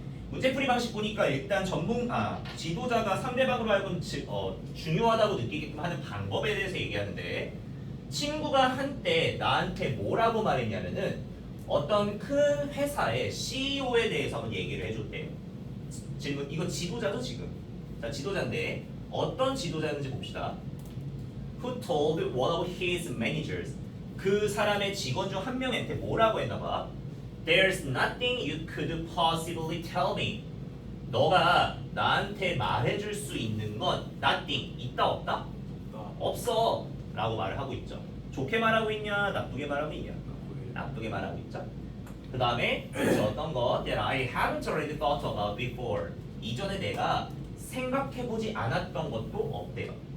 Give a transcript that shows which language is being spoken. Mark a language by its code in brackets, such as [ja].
[ko] 문제풀이 방식 보니까 일단 지도자가 상대방으로 하여금 중요하다고 느끼게끔 하는 방법에 대해서 얘기하는데, 친구가 한때 나한테 뭐라고 말했냐면은 어떤 큰 회사의 CEO에 대해서 한번 얘기를 해줬대요. 질문, 이거 지도자죠 지금? 자, 지도자인데 어떤 지도자인지 봅시다. [en] Who told one of his managers, [ko] 그 사람의 직원 중 한 명한테 뭐라고 했나봐. [en] There's nothing you could possibly tell me. [ko] 너가 나한테 말해줄 수 있는 건 nothing, 있다 없다? 없어 라고 말을 하고 있죠. 좋게 말하고 있냐 나쁘게 말하고 있냐? 나쁘게 말하고 있죠. 그 다음에 어떤 거 [en] that I haven't already thought about before, [ko] 이전에 내가 생각해보지 않았던 것도 없대요.